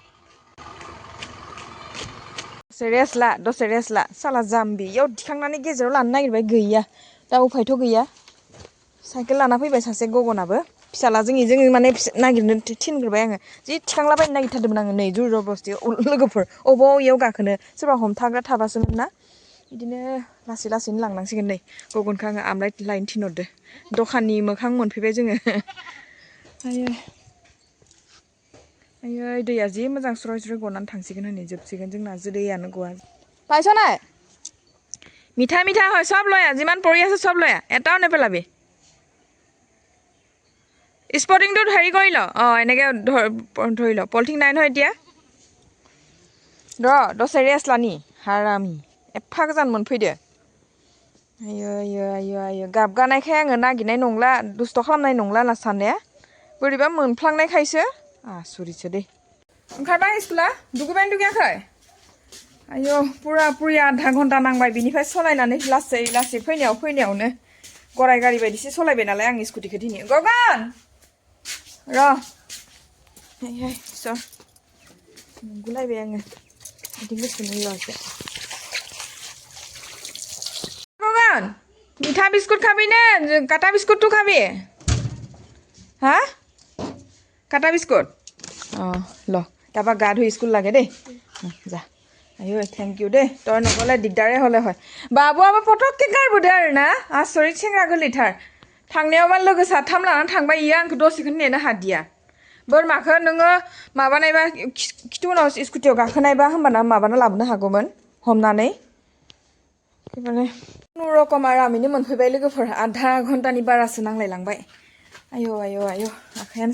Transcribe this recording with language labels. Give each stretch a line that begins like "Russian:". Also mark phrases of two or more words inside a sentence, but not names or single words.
Bodo: दसे रेस्ट ला साला जाम्बि इयाव दिखांनानै गेजेराव लानो नागिरबाय गैया दा उफायथ' गैया साइकेल लाना फैबाय सासे गगनाबो फिसालाजों जों माने नागिरनो थिनग्रोबाय आङो जि थिखांलाबायनो नागिरथारदोंमोन आङो नै जुर जबस्थि लोगोफोर अबाव इयाव गाखोनो सोरबा हमथाग्रा थाबासोमोन ना बिदिनो लासै लासैनो लांनांसिगोन नै गगनखौ आङो आमलाय लायनो थिनहरदो दखाननि मोखां मोनफैबाय जोङो आयै दैया जि मोजां स्रय स्रय गनानै थांसिगोन हनै जोबसिगोन जोंना दैयानो गवा
Assamese: পাইছ নাই মিঠা মিঠা হয় সব লৈ আহ যিমান পৰি আছে সব লৈ আহ এটাও নেপেলাবি স্পৰ্টিংটোত হেৰি কৰি ল এনেকৈ ধৰি ল পলিথিন নাই নহয় এতিয়া
Bodo: দसे रेस्ट लानि हारामि एफा गोजान मोनफैदो आयो गाबगानायखाय आङो नागिरनाय नंला दुस्थ' खालामनाय नंला होनना साननाया बोरैबा मोनफ्लांनायखायसो आसुरितसो दे ओंखारबाय स्कुला दुगैबाय दुगैयाखै आयो पुरा पुरि आधा घन्टा नांबाय बिनिफ्राय सलायनानै लासै लासै फैनायावनो गराय गारि बायदिसो सलायबाय नालाय आं स्कुटिखौ दिनै गगन र' गुलायबाय आङो बिदि गोसोनो ल'सो गगन
Assamese: মিঠা বিস্কুট খাবি নে কাটা বিস্কুটটো খাবি হা কাটা বিস্কুট ল তাৰপৰা গা ধুই স্কুল লাগে দেই যা আয়ো থেংক ইউ দেই তই নগ'লে দিগদাৰে হ'লে হয় বাবু
Bodo: आबो पटकके गारबोदो आरोना आसरित सेंग्रा गोरलैथार थांनायावबा लोगो साथाम लानानै थांबाय इयो आंखौ दसेखौनो नेनो हादिया बोरमाखौ नोङो माबानायबा खिथु उनाव स्कुटियाव गाखोनायबा होमबाना माबाना लाबोनो हागौमोन हमनानै माने खुनुरखम आरामैनो मोनफैबाय लोगोफोर आधा घन्टानि बारासो नांलायलांबाय आयौ आखायानो